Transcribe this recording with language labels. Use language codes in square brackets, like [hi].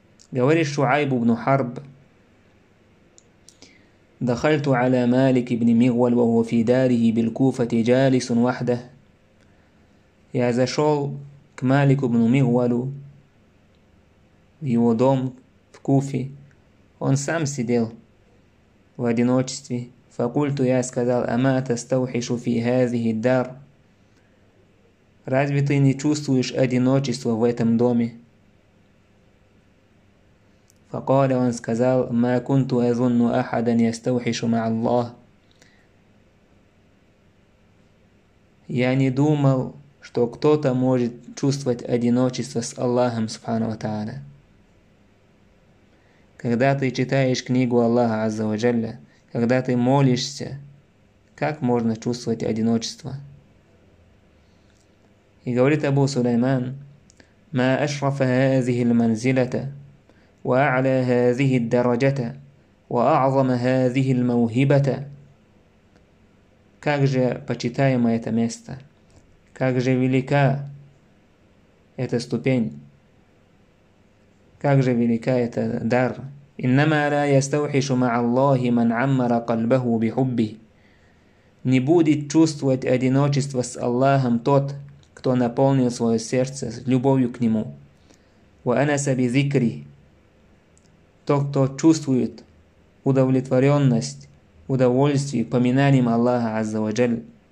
[ru] Говорит Шуайб ибн Харб: [ar] دخلت على مالك بن مغول وهو في داره بالكوفة جالس وحده. [ru] Я зашел к Малику ибн Мигвалу в его дом в Куфе. Он сам сидел в одиночестве. [ar] فقلت, [ru] я сказал: [ar] أما تستوحش في هذه الدار. [ru] Разве ты не чувствуешь одиночество в этом доме? [ar] فقال, [ru] он сказал: [ar] ما كنت أظن أحدا يستوحش مع الله. [ru] Я не думал, что кто-то может чувствовать одиночество с Аллахом Субхану ва Тааля. Когда ты читаешь книгу Аллаха Азза ва Джалля, когда ты молишься, как можно чувствовать одиночество? И говорит Абу Сулейман: [ar] ما أشرف هذه المنزلة وأعلى هذه الدرجة وأعظم هذه الموهبة. [ru] Как же почитаемо это место, как же велика эта ступень, как же велика эта дар. [ar] إنما لا يستوحش مع الله من عمر قلبه بحبه. [ru] Не будет чувствовать одиночество с Аллахом тот, кто наполнил свое сердце любовью к Нему. [ar] وأنس بذكره. [ru] Тот, кто чувствует удовлетворенность, удовольствие поминанием Аллаха Азза ва Джаль.